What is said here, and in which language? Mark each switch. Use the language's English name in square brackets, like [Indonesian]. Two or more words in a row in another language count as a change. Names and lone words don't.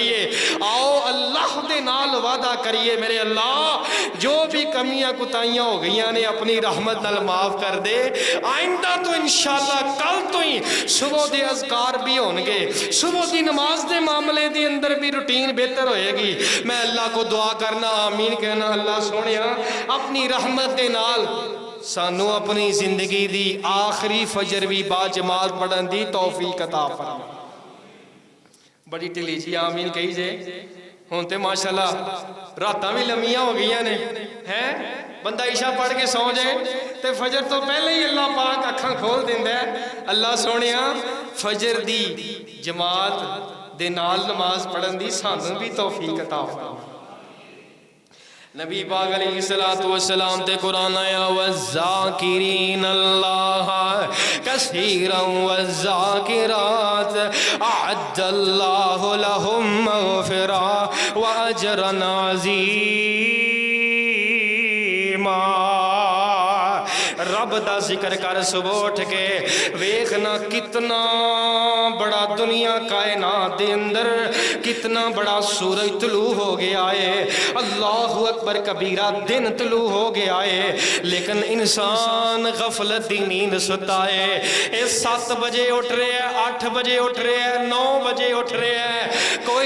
[Punjabi] ہے آؤ اللہ دے نال وعدہ کریے میرے اللہ جو بھی کمیاں کتائیاں ہو گئیاں نے اپنی رحمت نال معاف کر دے آئندہ تو انشاءاللہ کل تو ہی صبح دے اذکار بھی ہونگے صبح دی نماز دے معاملے دی اندر بھی روٹین بہتر ہوئے گی میں اللہ کو دعا کرنا آمین کہنا اللہ سونیا اپنی رحمت دے نال سانو اپنی زندگی دی آخری فجر بھی با جماعت پڑھن دی توفیق عطا فرما بڑی ٹلی جی آمین کہی جے ہونتے ماشاءاللہ راتاں بھی لمیاں ہو گئیاں نے ہیں بندہ عشاء پڑھ کے سو جائے تے فجر تو پہلے ہی اللہ پاک اکھاں کھول دیندہ ہے اللہ سونیا فجر دی جماعت دے نال نماز پڑھن دی سانوں بھی توفیق عطا فرما نبی پاک علیہ السلام تے قرآن آیا [Arabic] وَالذَّاكِرِينَ اللَّهَ كَثِيرًا وَالذَّاكِرَاتِ أَعَدَّ اللَّهُ لَهُمْ مَغْفِرًا وَأَجْرًا عَظِيمًا [Punjabi] رب دا ذکر کر صبح اٹھ کے ویکھنا کتنا بڑا دنیا کائنات دے اندر کتنا بڑا سورج طلوع ہو گیا ہے [Arabic] اللہ اکبر کبیرہ [Punjabi] دن طلوع ہو گیا ہے لیکن انسان غفلت دی نیند ستا ہے 7 بجے اٹھ رہے ہیں 8 بجے اٹھ رہے ہیں 9 بجے اٹھ رہے ہیں کوئی